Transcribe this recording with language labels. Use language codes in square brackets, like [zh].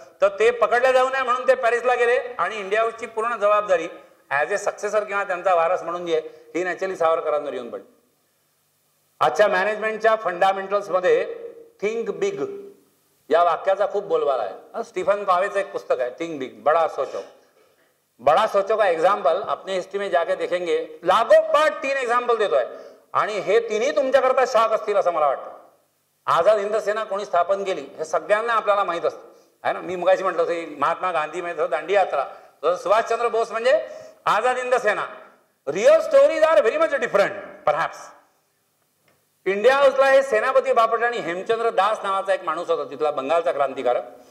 [mr] तर ते पकडले जाऊ नये म्हणून ते पॅरिसला गेले. आणि इंडिया हाऊसची पूर्ण जबाबदारी ॲज ए सक्सेसर किंवा त्यांचा वारस म्हणून जी आहे ही नॅचरली सावरकरांवर येऊन पडली. आजच्या मॅनेजमेंटच्या फंडामेंटल्स मध्ये थिंक बिग या वाक्याचा खूप बोलबाला आहे. स्टीफन कॉवेचं एक पुस्तक आहे, थिंक बिग बड़ा सोचो. [hi] बड़ा सोचो का एग्जाम्पल अपने हिस्ट्री में जाके देखेंगे, [mr] लागोपाठ 3 एग्जाम्पल देतोय. आणि हे 3ही तुमच्याकरता शॉक असतील असं मला वाटतं. आझाद हिंद सेना कोणी स्थापन केली हे सगळ्यांना आपल्याला माहित असतं आहे ना. मी मगाशी म्हटलं की महात्मा गांधी म्हणजे दांडी यात्रा, सुभाषचंद्र बोस म्हणजे आझाद हिंद सेना, [en] Real stories are very much different perhaps. [mr] India हाऊसला हे सेनापती बापट आणि हेमचंद्र दास नावाचा एक माणूस होता, तिथला बंगालचा क्रांतिकारक.